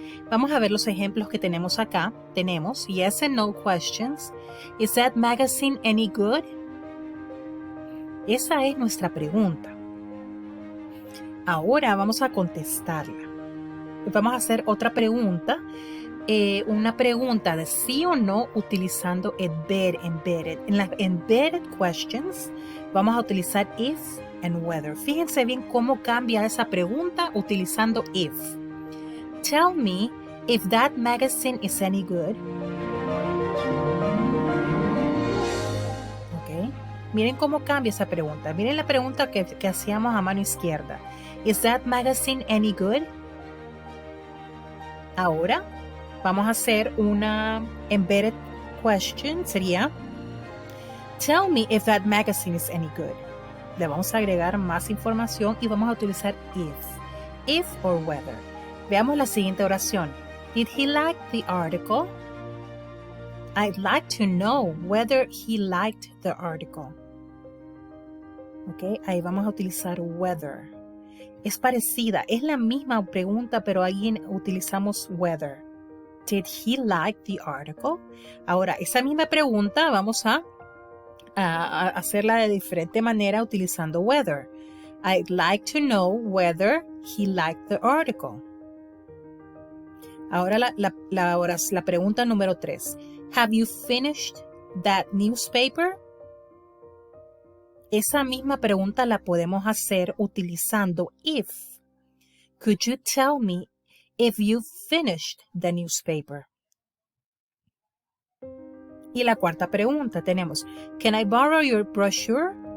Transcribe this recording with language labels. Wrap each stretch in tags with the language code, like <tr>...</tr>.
<es>Vamos a ver los ejemplos que tenemos acá. Tenemos</es> <en>yes and no questions. Is that magazine any good?</en> <es>Esa es nuestra pregunta. Ahora vamos a contestarla. Vamos a hacer otra pregunta. Una pregunta de sí o no utilizando embedded. En las embedded questions vamos a utilizar if and whether. Fíjense bien cómo cambia esa pregunta utilizando if.</es> <en>Tell me if that magazine is any good. Okay.</en> <es>Miren cómo cambia esa pregunta. Miren la pregunta que hacíamos a mano izquierda.</es> <en>Is that magazine any good?</en> <es>Ahora vamos a hacer una</es> <en>embedded question,</en> <es>sería</es> <en>tell me if that magazine is any good.</en> <es>Le vamos a agregar más información y vamos a utilizar if or whether. Veamos la siguiente oración.</es> <en>Did he like the article? I'd like to know whether he liked the article.</en> <es>Ok, ahí vamos a utilizar whether. Es parecida, es la misma pregunta, pero ahí utilizamos whether.</es> <en>Did he like the article?</en> <es>Ahora, esa misma pregunta vamos a hacerla de diferente manera utilizando whether.</es> <en>I'd like to know whether he liked the article.</en> <es>Ahora la pregunta número 3.</es> <en>Have you finished that newspaper?</en> <es>Esa misma pregunta la podemos hacer utilizando if.</es> <en>Could you tell me if you finished the newspaper?</en> <es>Y la cuarta pregunta tenemos,</es> <en>can I borrow your brochure?</en>